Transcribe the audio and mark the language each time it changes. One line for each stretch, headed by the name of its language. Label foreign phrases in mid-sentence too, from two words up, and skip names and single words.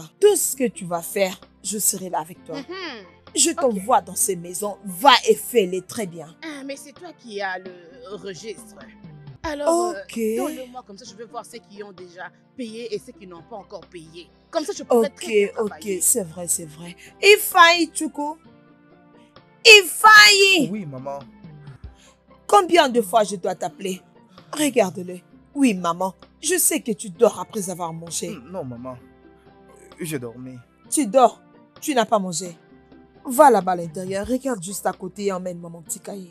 French: Tout ce que tu vas faire, je serai là avec toi. Mhm. Je t'envoie dans ces maisons, va et fais-les très bien. Ah, mais c'est toi qui as le registre. Alors, Ok. donne-le-moi comme ça, je veux voir ceux qui ont déjà payé et ceux qui n'ont pas encore payé. Comme ça, je pourrais très bien Ok, travailler. c'est vrai, c'est vrai. Ifeanyi Chukwu. Ifeanyi! Oui, maman. Combien de fois je dois t'appeler? Regarde-le. Oui, maman. Je sais que tu dors après avoir mangé. Non, maman. Je dormais. Tu dors. Tu n'as pas mangé. Va là-bas à l'intérieur. Regarde juste à côté et emmène-moi mon petit cahier.